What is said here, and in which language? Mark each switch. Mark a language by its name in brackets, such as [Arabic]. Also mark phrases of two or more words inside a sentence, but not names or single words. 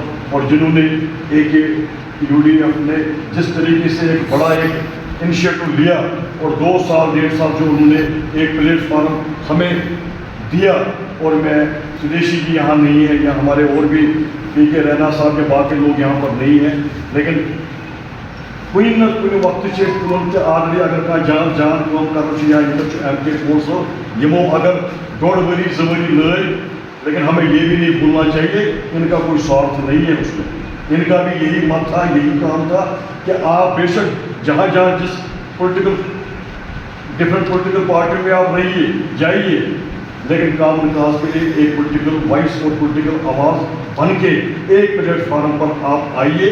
[Urdu] اور جنہوں نے ایک یو ڈی ایف نے جس طریقے سے ایک بڑا ایک انیشیٹو لیا اور 2 سال 1.5 سال جو انہوں نے ایک پلیٹ فارم ہمیں دیا، اور میں سدیشی جی یہاں نہیں ہے یا ہمارے اور بھی پی کے رینا صاحب کے باقی لوگ یہاں پر نہیں ہیں، لیکن [Kashmiri] کُنہِ نتہٕ کُنہِ وقتہٕ چھِ أسۍ کٲم تہِ آلریڈی اگر کانٛہہ جان کٲم کران چھُ یا ییٚتٮ۪تھ چھُ ایم کے پول صٲب یِمو اگر 2.5 ؤری 2 ؤری لٲگۍ، [Urdu] لیکن ہمیں یہ بھی نہیں بھولنا چاہیے ان کا کوئی سوارتھ نہیں ہے اس میں. ان کا بھی یہی مت تھا، یہی کام تھا کہ آپ بے شک جہاں جہاں جس [English] political different political party [Urdu] میں آپ رہیے جائیے، لیکن [English] common cause [Urdu] کے لیے ایک [English] political voice [Urdu] اور پولیٹیکل آواز بن کے ایک پلیٹ فارم پر آپ آئیے.